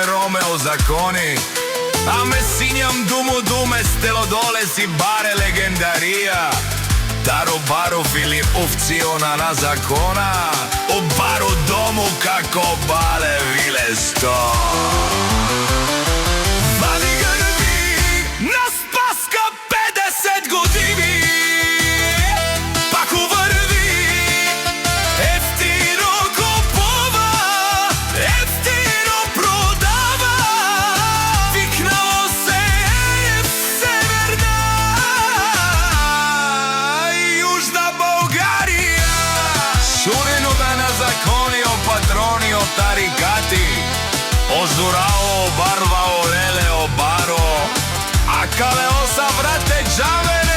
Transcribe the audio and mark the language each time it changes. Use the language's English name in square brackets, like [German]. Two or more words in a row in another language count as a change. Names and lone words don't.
[Romany] Ромео Закони, аме синјам думу думе стело доле си баре легендарија, таро баро Филиповци о Нана Закона, о баро дому како бале Вилесто. [Bulgarian] Вали грби на Спаска 50 години, пак уврви, ефтино купува, ефтино продава, викнало се Северна и Јужна Българија. [Romany] Шунено да на закони о патрони о тарикати, о Зурао, Барва, Ореле, о Баро, а кале оса врате джаме.